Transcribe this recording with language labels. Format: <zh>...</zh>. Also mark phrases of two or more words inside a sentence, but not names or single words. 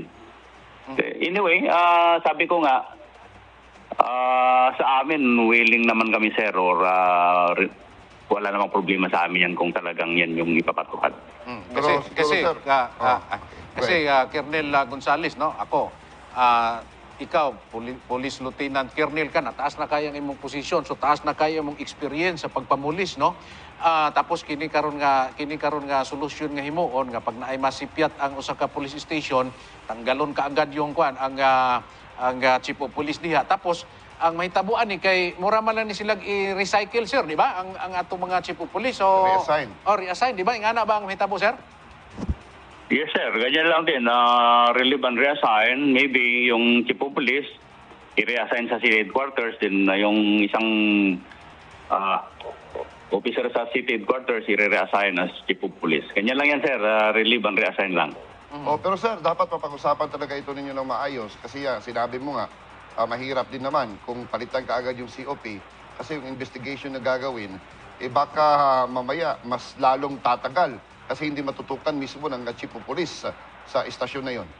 <tl>Anyway, sabi ko nga, sa amin, willing naman kami sir or wala namang problema sa amin yan kung talagang yan yung ipapatupad. Kasi Colonel Gonzales, no?</tl> <ceb>Ako, ikaw, Police Lieutenant Colonel ka na, taas na kaya ang imong posisyon, so taas na kaya imong experience sa pagpamulis, no? Tapos kini karon nga solusyon nga himuon nga pag naay masipyat ang usa ka police station, tanggalon ka agad yung ang</ceb> <en>chief of police</en> <ceb>diha. Tapos ang mahitabuan ni kay mura man lang ni silang i-recycle sir, di ba? Ang atong mga</ceb> <en>chief of police</en> <ceb>so reassign, di ba? Ingana ba ang mahitabo sir?</ceb> <tl>Yes sir, ganyan lang din.</tl> <en>Relieve and reassign, maybe</en> <tl>yung</tl> <en>chief of police</en> <tl>i-reassign sa</tl> <en>city headquarters,</en> <tl>din yung isang officer sa</tl> <en>city headquarters</en> <tl>i-reassign</tl> <en>as chief of police.</en> <tl>Ganyan lang yan sir,</tl> <en>relieve and reassign</en> <tl>lang. Pero sir, dapat mapag-usapan talaga ito ninyo ng maayos kasi sinabi mo nga, mahirap din naman kung palitan ka agad yung COP kasi yung investigation na gagawin, baka mamaya mas lalong tatagal kasi hindi matutukan mismo ng</tl> <en>chief of police</en> <tl>sa istasyon na yon.</tl>